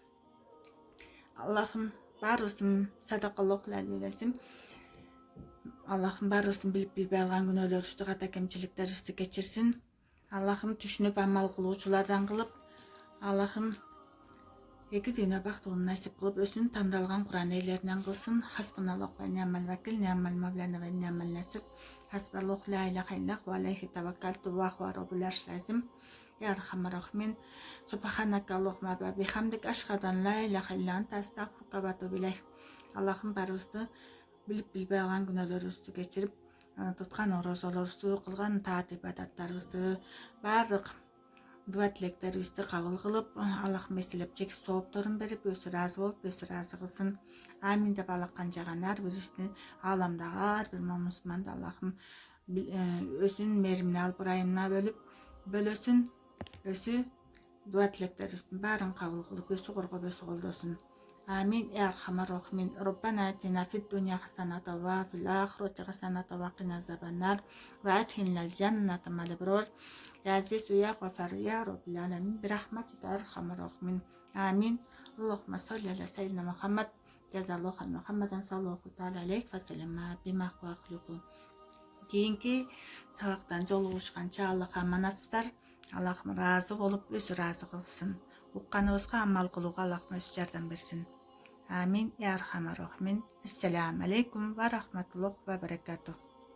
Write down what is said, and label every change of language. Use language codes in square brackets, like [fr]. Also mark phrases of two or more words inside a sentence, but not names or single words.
[ky] Аллахым баарыбызын садакаллахул алейсим. Аллахым баарыбыздын билип билбей алган күнөөлөрүбүздү, ката кемчиликтерибизди кечирсин. Аллахым түшүнүп амал кылуучулардан кылып, Аллахым эки дүйнө бактылыгын насип кылып, өзүнүн тандалган Куран ээлеринен кылсын. [ar] حسبنا الله ونعم الوكيل، نعم المولى ونعم النصير. حسبي الله لا إله إلا الله وعليه توكلت وهو رب العرش العظيم. يا أرحم الراحمين. سبحانك اللهم وبحمدك، أشهد أن لا إله إلا أنت، أستغفرك وأتوب إليك. [ky] Аллахым баарыбызды билип билбей алган күнөөлөрүбүздү кечирип, туткан орозолорубузду, кылган таат ибадаттарыбызды, баардык дуа тилектерибизди кабыл кылып, Аллахым эселеп чексиз соопторун берип, өзү ыраазы болуп, өзү ыраазы кылсын. Амин деп алаккан жаган ар бирибизди, ааламдагы ар бир мусулманды Аллахым өзүнүн мээримине алып, ырайымына бөлөсүн. Өзү дуа тилектерибиздин баарын кабыл кылып, өзү коргоп, өзү колдосун. [ar] آمين. يا أرحم الراحمين. ربنا آتنا في الدنيا حسنة وفي الآخرة حسنة وقنا عذاب النار وأدخلنا الجنة مع الأبرار. يا عزيز يا غفار يا رب العالمين. برحمتك أرحم الراحمين. Амин. اللهم صل على سيدنا محمد. جزى الله محمدا صلى الله تعالى عليه وسلم بما هو أهله. [ky] Кейинки сабактан жолугушканча Аллах аманатсыздар. Аллахым разы болуп өзү разы кылсын. Укканыбызга амал кылууга Аллахым өзү жардам берсин. [ar] آمين يا أرحم الراحمين. السلام عليكم ورحمة الله وبركاته.